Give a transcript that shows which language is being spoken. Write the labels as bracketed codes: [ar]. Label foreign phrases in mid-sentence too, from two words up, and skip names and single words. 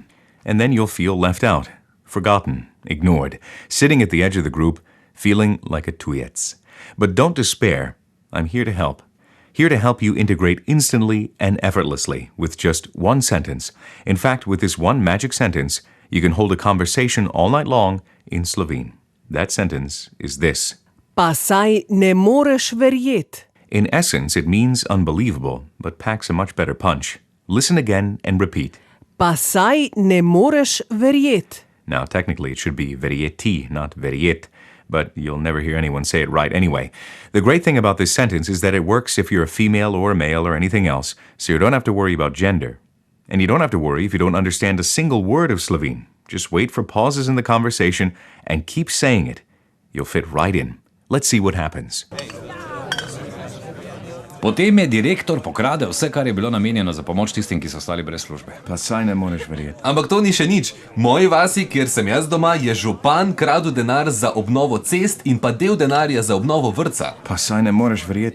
[en] And then you'll feel left out, forgotten, ignored, sitting at the edge of the group, feeling like a tujec. But don't despair. I'm here to help. Here to help you integrate instantly and effortlessly with just one sentence. In fact, with this one magic sentence, you can hold a conversation all night long in Slovene. That sentence is this. [sl] Pa saj ne moreš verjet. [en] In essence, it means unbelievable, but packs a much better punch. Listen again and repeat. [sl] Pa saj ne moreš verjet. [en] Now, technically, it should be verjeti, not verjet, but you'll never hear anyone say it right anyway. The great thing about this sentence is that it works if you're a female or a male or anything else, so you don't have to worry about gender. And you don't have to worry if you don't understand a single word of Slovene. Just wait for pauses in the conversation and keep saying it. You'll fit right in. Let's see what happens. [sl] Potem je direktor pokradel vse, kar je bilo namenjeno za pomoč tistim, ki so ostali brez službe. Pa saj ne moreš verjeti. Ampak to ni še nič. V moji vasi, kjer sem jaz doma, je župan kradel denar za obnovo cest in pa del denarja za obnovo vrtca. Pa saj ne moreš verjeti.